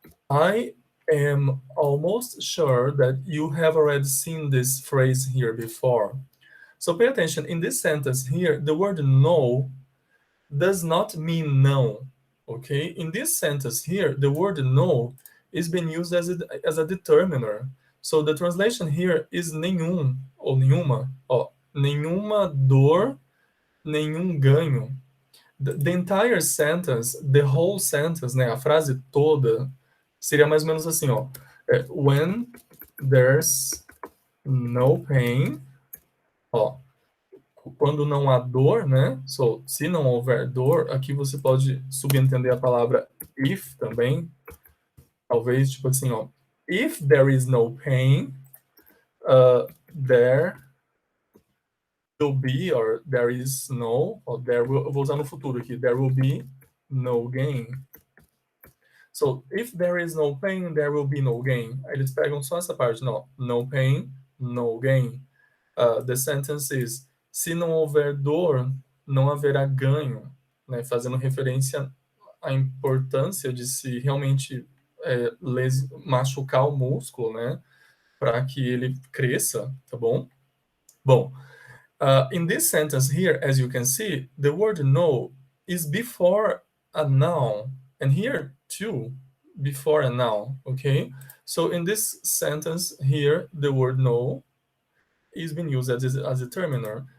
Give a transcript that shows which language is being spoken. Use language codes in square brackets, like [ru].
[en] I am almost sure that you have already seen this phrase here before. So pay attention. In this sentence here, the word no does not mean no. Okay? In this sentence here, the word no is being used as a determiner. So the translation here is [pt] nenhum ou nenhuma. Ó, nenhuma dor, nenhum ganho. [en] The entire sentence, the whole sentence, [pt] né, a frase toda, seria mais ou menos assim, ó. [en] When there's no pain, [pt] ó, quando não há dor, né? So, se não houver dor, aqui você pode subentender a palavra if também. Talvez, tipo assim, ó. [en] If there is no pain, there will be, or there is no, or there will, [pt] eu vou usar no futuro aqui, [en] there will be no gain. So, if there is no pain, there will be no gain. [pt] Aí eles pegam só essa parte, não. [en] No pain, no gain. The sentence is, [pt] se não houver dor, não haverá ganho, né? Fazendo referência à importância de se realmente machucar o músculo, né? Para que ele cresça, tá bom? [en] Bom, in this sentence here, as you can see, the word no is before a noun, and here too, before a noun, okay? So in this sentence here, the word no is being used as a determiner.